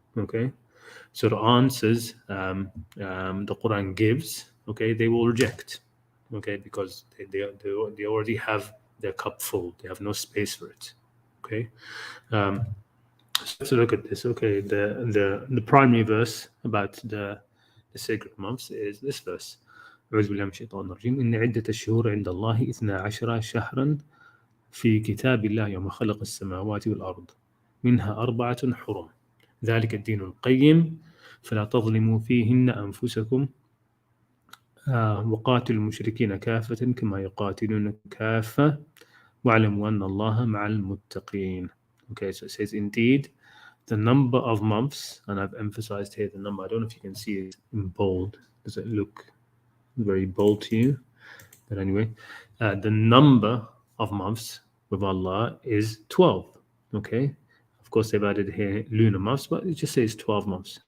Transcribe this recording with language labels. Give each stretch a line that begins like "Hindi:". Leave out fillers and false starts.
English: Okay, so the answers the Quran gives, okay, they will reject. Okay, because they already have their cup full. They have no space for it. Okay, so let's look at this. Okay, the primary verse about the sacred months is this verse.
Arabic: أعوذ بالله من الشيطان الرجيم إن عدة الشهور عند الله 12 شهرا في كتاب الله يوم خلق السماوات والأرض منها 4 حرم ذلك الدين القيم فلا تظلموا فيهن أنفسكم وقاتلوا المشركين كافة كما يقاتلون كافة واعلموا أن الله مع المتقين.
English: Okay, so it says indeed the number of months, and I've emphasized here the number. I don't know if you can see it in bold. Does it look very bold to you? But anyway, the number of months with Allah is 12. Okay, of course they've added here lunar months, but it just says 12 months.